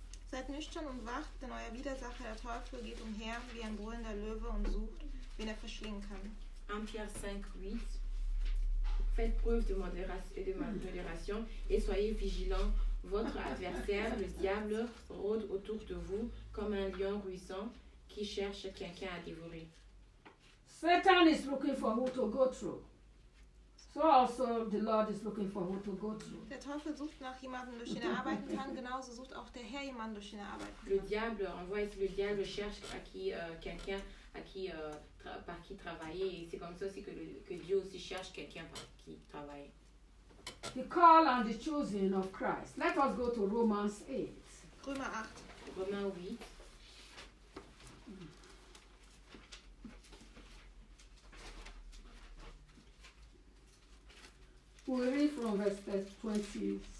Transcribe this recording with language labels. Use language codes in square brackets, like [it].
[de] Seid nüchtern und wacht, denn euer Widersacher, der Teufel, geht umher wie ein brüllender Löwe und sucht, wen er verschlingen kann. [fr] 1 Pierre 5, 8. Faites preuve de modération et soyez vigilants. Votre adversaire, le diable, rôde autour de vous comme un lion ruissant qui cherche quelqu'un à dévorer. [en] Satan is looking for who to go through. So also the Lord is looking for who to go through. [de] Der Teufel sucht nach jemandem, durch den er arbeiten kann, genauso sucht auch der Herr jemanden, durch den er arbeiten [fr] Le [de] kann. [fr] diable, on voit ici, le diable cherche quelqu'un par qui travailler. Et c'est comme ça aussi que Dieu aussi cherche quelqu'un par qui travailler. [en] The call and the choosing of Christ. Let us go to Romans 8. [de] Römer 8. [fr] Romains 8. [en] We read from verse 27